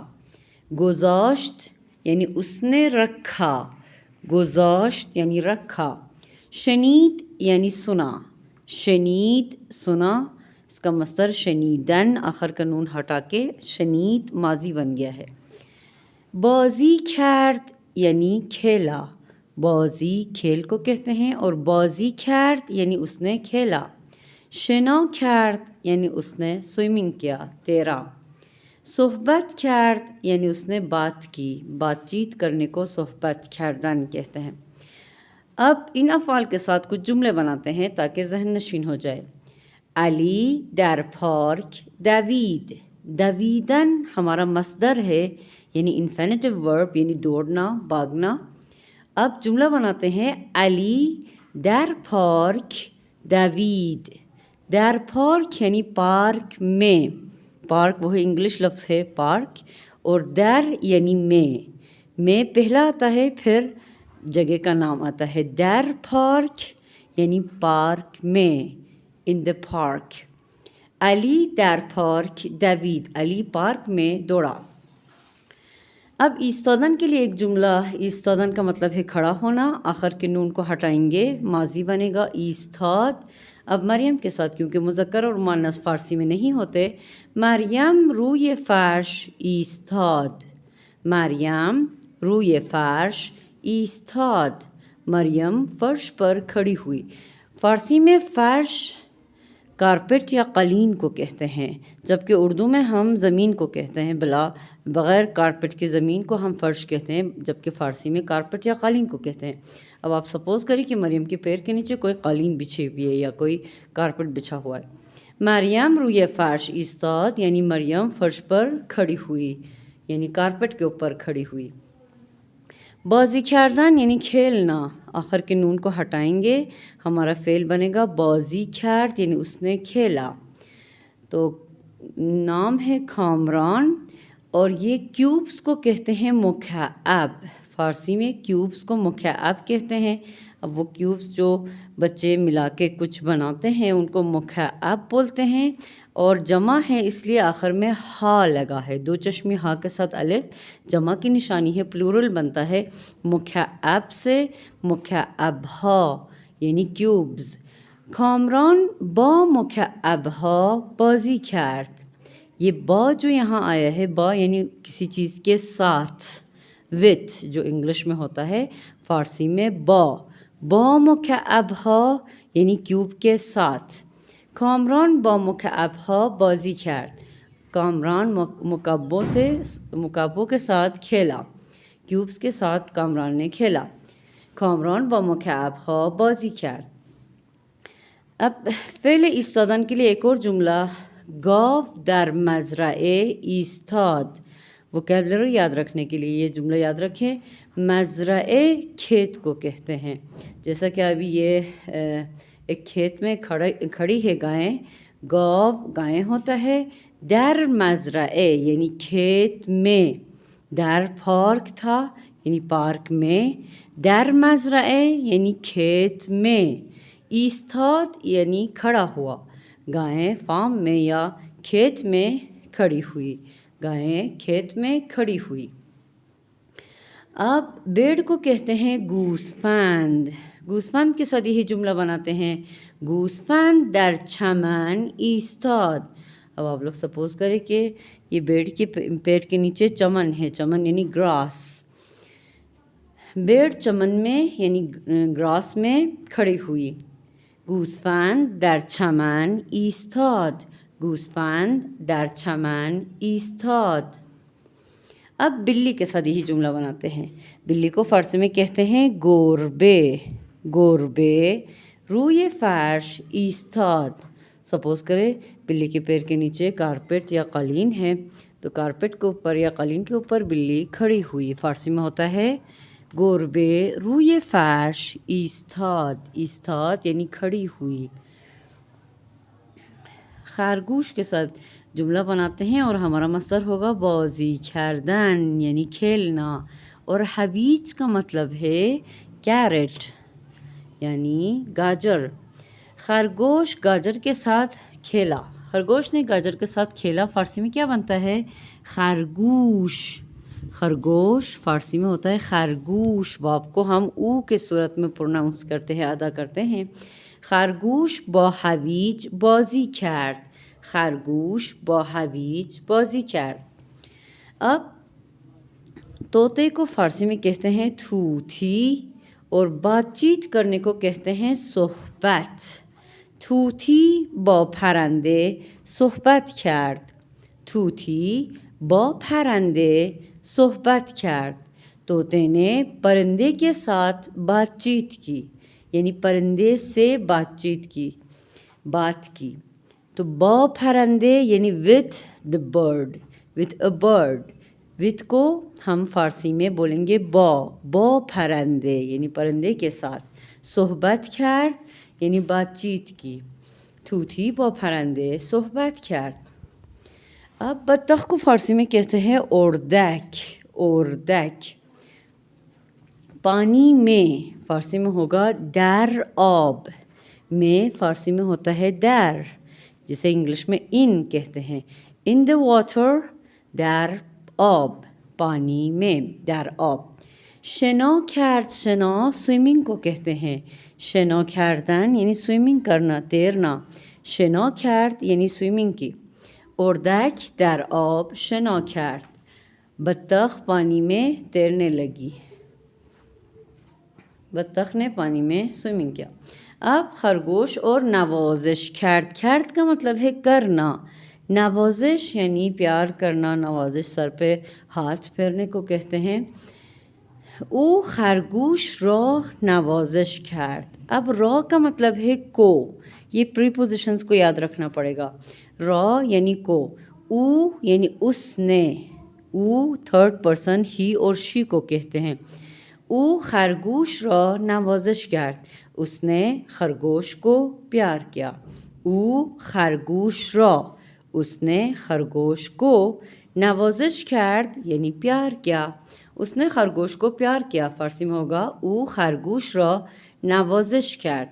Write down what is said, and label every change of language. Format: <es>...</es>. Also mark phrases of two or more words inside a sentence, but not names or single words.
<ur>گذاشت یعنی اس نے رکھا، گذاشت یعنی رکھا۔ شنید یعنی سنا، شنید سنا، اس کا مصدر شنیدن، آخر کا نون ہٹا کے شنید ماضی بن گیا ہے۔</ur> <fa>بازی کرد</fa> <ur>یعنی کھیلا، بازی کھیل کو کہتے ہیں اور</ur> <fa>بازی کرد</fa> <ur>یعنی اس نے کھیلا۔</ur> <fa>شنا کرد</fa> <ur>یعنی اس نے سوئمنگ کیا، تیرا۔</ur> <fa>صحبت کرد</fa> <ur>یعنی اس نے بات کی، بات چیت کرنے کو</ur> <fa>صحبت کردن</fa> <ur>کہتے ہیں۔ اب ان افعال کے ساتھ کچھ جملے بناتے ہیں تاکہ ذہن نشین ہو جائے۔</ur> <fa>علی در پارک دوید،</fa> <ur>دویدن ہمارا مصدر ہے یعنی</ur> <en>infinitive verb</en> <ur>یعنی دوڑنا، بھاگنا۔ اب جملہ بناتے ہیں</ur> <fa>علی در پارک دوید، در پارک</fa> <ur>یعنی پارک میں، پارک وہی انگلش لفظ ہے پارک، اور در یعنی میں پہلا آتا ہے پھر جگہ کا نام آتا ہے۔</ur> <fa>در پارک</fa> <ur>یعنی پارک میں،</ur> <en>in the park.</en> <fa>علی در پارک دوید،</fa> <ur>علی پارک میں دوڑا۔ اب ایستادن کے لیے ایک جملہ، ایستادن کا مطلب ہے کھڑا ہونا، آخر کے نون کو ہٹائیں گے، ماضی بنے گا ایستاد۔ اب مریم کے ساتھ کیونکہ مذکر اور مؤنث فارسی میں نہیں ہوتے،</ur> <fa>مریم روی فرش ایستاد، مریم روی فرش ایستاد،</fa> <ur>مریم فرش پر کھڑی ہوئی۔ فارسی میں فرش کارپٹ یا قالین کو کہتے ہیں، جبکہ اردو میں ہم زمین کو کہتے ہیں، بغیر کارپٹ کی زمین کو ہم فرش کہتے ہیں، جبکہ فارسی میں کارپٹ یا قالین کو کہتے ہیں۔ اب آپ سپوز کریں کہ مریم کے پیر کے نیچے کوئی قالین بچھی ہوئی ہے یا کوئی کارپٹ بچھا ہوا ہے۔</ur> <fa>مریم روی فرش ایستاد</fa> <ur>یعنی مریم فرش پر کھڑی ہوئی، یعنی کارپٹ کے اوپر کھڑی ہوئی۔</ur> <fa>بازی کردن</fa> <ur>یعنی کھیلنا، آخر کے نون کو ہٹائیں گے، ہمارا فعل بنے گا</ur> <fa>بازی کرد</fa> <ur>یعنی اس نے کھیلا۔ تو نام ہے کامران اور یہ کیوبس کو کہتے ہیں مکعب، فارسی میں کیوبس کو مکعب کہتے ہیں۔ اب وہ کیوبس جو بچے ملا کے کچھ بناتے ہیں ان کو مکعب بولتے ہیں، اور جمع ہے اس لیے آخر میں ہا لگا ہے، دو چشمی ہا کے ساتھ الف جمع کی نشانی ہے، پلورل بنتا ہے مکعب سے،</ur> <fa>مکعب ہا</fa> <ur>یعنی کیوبز۔</ur> <fa>کامران با مکعب ہا بازی کرد،</fa> <ur>یہ با جو یہاں آیا ہے، با یعنی کسی چیز کے ساتھ، وتھ جو انگلش میں ہوتا ہے، فارسی میں</ur> <fa>با مکعب ہا</fa> <ur>یعنی کیوب کے ساتھ۔</ur> <fa>کامران با مکعب ہا بازی کرد،</fa> <ur>کامران مکعبوں کے ساتھ کھیلا، کیوبس کے ساتھ کامران نے کھیلا۔</ur> <fa>کامران با مکعب ہا بازی کرد۔</fa> <ur>اب فعل ایستادن کے لیے ایک اور جملہ،</ur> <fa>گاو در مزرعه ایستاد،</fa> <ur>وکیبلری یاد رکھنے کے لیے یہ جملہ یاد رکھیں۔ مزرعه کھیت کو کہتے ہیں، جیسا کہ ابھی یہ ایک کھیت میں کھڑی ہے گائیں، گاو گائیں ہوتا ہے،</ur> <fa>در مزرعه</fa> <ur>یعنی کھیت میں،</ur> <fa>در پارک</fa> <ur>تھا یعنی پارک میں،</ur> <fa>در مزرعه</fa> <ur>یعنی کھیت میں، ایستاد یعنی کھڑا ہوا، گائیں فارم میں یا کھیت میں کھڑی ہوئی، گائیں کھیت میں کھڑی ہوئی۔ اب بیڑ کو کہتے ہیں گوسفند، گوسفند کے ساتھ یہی جملہ بناتے ہیں،</ur> <fa>گوسفند در چمن ایستاد۔</fa> <ur>اب آپ لوگ سپوز کریں کہ یہ بیڑ کے پیر کے نیچے چمن ہے، چمن یعنی گراس، بیڑ چمن میں یعنی گراس میں کھڑی ہوئی۔</ur> <fa>گوسفند در چمن ایستاد، گوسفند در چمن ایستاد۔</fa> <ur>اب بلی کے ساتھ یہی جملہ بناتے ہیں، بلی کو فارسی میں کہتے ہیں گربه،</ur> <fa>گربه روی فرش ایستاد۔</fa> <ur>سپوز کرے بلی کے پیر کے نیچے کارپٹ یا قالین ہے، تو کارپٹ کے اوپر یا قالین کے اوپر بلی کھڑی ہوئی، فارسی میں ہوتا ہے</ur> <fa>گربه روی فرش ایستاد.</fa> <ur>ایستاد یعنی کھڑی ہوئی. خرگوش کے ساتھ جملہ بناتے ہیں اور ہمارا مصدر ہوگا</ur> <fa>بازی کردن</fa> <ur>یعنی کھیلنا. اور حویج کا مطلب ہے کیرٹ یعنی گاجر. خرگوش گاجر کے ساتھ کھیلا. خرگوش نے گاجر کے ساتھ کھیلا فارسی میں کیا بنتا ہے؟ خرگوش. خرگوش فارسی میں ہوتا ہے خرگوش. واو کو ہم او کے صورت میں پروناؤنس کرتے ہیں، ادا کرتے ہیں.</ur> <fa>خرگوش با حویج بازی کرد. خرگوش با حویج بازی کرد.</fa> <ur>اب طوطے کو فارسی میں کہتے ہیں طوطی اور بات چیت کرنے کو کہتے ہیں صحبت.</ur> <fa>طوطی با پرنده صحبت کرد. طوطی با پرنده صحبت کرد.</fa> <ur>طوطے نے پرندے کے ساتھ بات چیت کی یعنی پرندے سے بات چیت کی، بات کی. تو</ur> <fa>با پرندے</fa> <ur>یعنی</ur> <en>with the bird, with a bird.</en> <ur>with کو ہم فارسی میں بولیں گے</ur> <fa>با پرندے</fa> <ur>یعنی پرندے کے ساتھ.</ur> <fa>صحبت کرد</fa> <ur>یعنی بات چیت کی.</ur> <fa>طوطی با پرندے صحبت کرد.</fa> <ur>اب بطخ کو فارسی میں کہتے ہیں اردک. اردک. پانی میں فارسی میں ہوگا</ur> <fa>در آب.</fa> <ur>میں فارسی میں ہوتا ہے در، جسے انگلش میں ان کہتے ہیں.</ur> <en>in the water</en> <fa>در آب.</fa> <ur>پانی میں</ur> <fa>در آب. شنا کرد.</fa> <ur>شنا سوئمنگ کو کہتے ہیں.</ur> <fa>شنا کردن</fa> <ur>یعنی سوئمنگ کرنا، تیرنا.</ur> <fa>شنا کرد</fa> <ur>یعنی سوئمنگ کی.</ur> <fa>اردک در آب شنا کرد.</fa> <ur>بطخ پانی میں تیرنے لگی. بطخ نے پانی میں سوئمنگ کیا. اب خرگوش اور</ur> <fa>نوازش کرد.</fa> <ur>کرد کا مطلب ہے کرنا. نوازش یعنی پیار کرنا. نوازش سر پہ ہاتھ پھیرنے کو کہتے ہیں.</ur> <fa>او خرگوش را نوازش کرد.</fa> <ur>اب را کا مطلب ہے کو. یہ پری پوزیشنز کو یاد رکھنا پڑے گا. را یعنی کو. او یعنی اس نے. او تھرڈ پرسن ہی اور شی کو کہتے ہیں.</ur> <fa>او خرگوش را نوازش کرد.</fa> <ur>اس نے خرگوش کو پیار کیا.</ur> <fa>او خرگوش را.</fa> <ur>اس نے خرگوش کو</ur> <fa>نوازش کرد</fa> <ur>یعنی پیار کیا. اس نے خرگوش کو پیار کیا فارسی میں ہوگا</ur> <fa>او خرگوش را نوازش کرد.</fa>